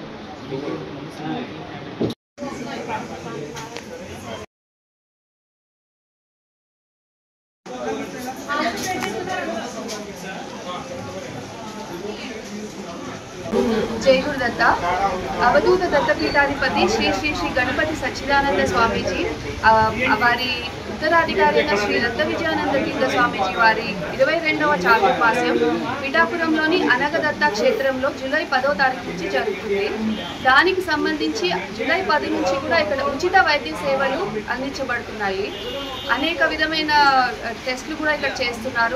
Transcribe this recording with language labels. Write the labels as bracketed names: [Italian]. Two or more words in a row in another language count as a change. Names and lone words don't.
[Telugu] జయ గురుదత్తా అవధూత దత్తపీఠాధిపతి శ్రీ శ్రీ శ్రీ గణపతి సచ్చిదానంద స్వామీజీ వారి ఉత్తరాధికారి శ్రీ దత్త విజయానంద తీర్థ స్వామీజీ వారి 22వ చాతుర్మాస్యం పిఠాపురంలోని అనగదత్త క్షేత్రంలో జూలై 10వ తారీఖు నుంచి జరుగుతుంది. దానికి సంబంధించి జూలై 10 నుంచి కూడా ఇక్కడ ఉచిత వైద్య సేవలు అందించబడుతున్నాయి. అనేక విధమైన టెస్టులు కూడా ఇక్కడ చేస్తున్నారు.